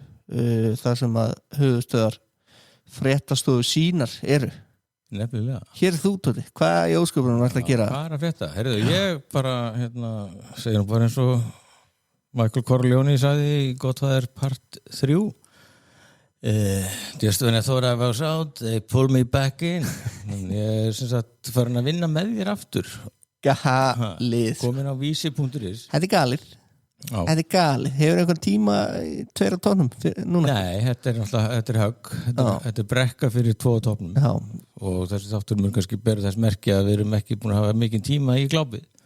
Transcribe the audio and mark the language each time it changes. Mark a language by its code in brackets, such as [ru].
[is] Það sem að höfuðstöðar fréttastofu sínar eru. Nefnilega. Hér er þú, Tóti. Hvað í ósköpunum ætla að gera? Hvað er að frétta? Heyrðu, ég bara segir bara eins og Michael Corleone sagði í Godfather Part 3. [en] Just when I thought I was out, they pulled me back in. [is] Ég er sem sagt farin að vinna með þér aftur. Galið. Komin á vísi.is. Þetta er galið. Já. Þetta er galið. Hefur einhvern tíma 2 á tónum núna? Nei, þetta er högg. Þetta er brekka fyrir 2 á toppnum. Já. Og þessi þáttur mun kannski bera þess merki að við erum ekki búin að hafa mikinn tíma í glápið.